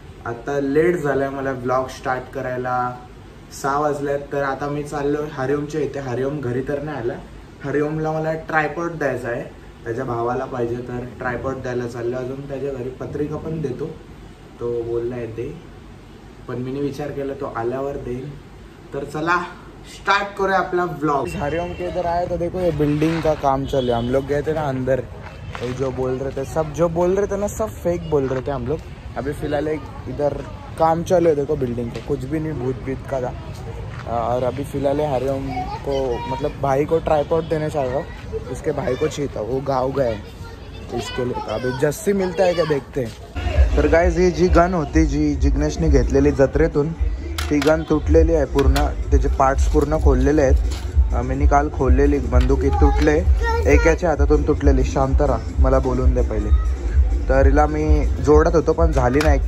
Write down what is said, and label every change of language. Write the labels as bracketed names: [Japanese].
[Marathi] आता लेट झालाय मला व्लॉग स्टार्ट करायला. 6 वाजल्यात. तर आता मी चाललो हरिओमच्या इथे. हरिओम घरी तर नाही आला. हरिओमला मला ट्रायपॉड द्यायचा आहे. त्याच्या भावाला पाहिजे तर ट्रायपॉड द्यायला चाललो. अजून त्याच्या घरी पत्रिका पण देतो. तो बोलला येते पण मी विचार केला तो आल्यावर देईल. [Hindi] तर चला स्टार्ट करें अपना व्लॉग. हरिओम के इधर आए तो देखो ये बिल्डिंग का काम चल रहा है. हम लोग गए थे ना अंदर. ये जो बोल रहे थे सब जो बोल रहे थे ना सब फेक बोल रहे थे हम लोग. अभी फिलहाल एक इधर काम चल रहा है देखो बिल्डिंग का. कुछ भी नहीं भूत भीत का था. और अभी फिलहाल हरिओम को मतलब भाई को ट्राइपॉड देने चाह रहा हूँ. उसके भाई को चाहिए था. वो गाँव गए इसके लिए. अभी जस्सी मिलता है क्या देखते हैं. [Marathi] तर गाइस ही जी गन होती जी जिग्नेशने घेतलेली जत्रेतून ती गन तुटलेली आहे पूर्ण. त्याचे पार्ट्स पूर्ण खोललेले आहेत. मी काल खोललेली बंदुकी तुटले. एकाच्या हातातून तुटलेली. शांत राहा मला बोलून दे पहिले. तर हिला मी जोडत होतो पण झाली नाही.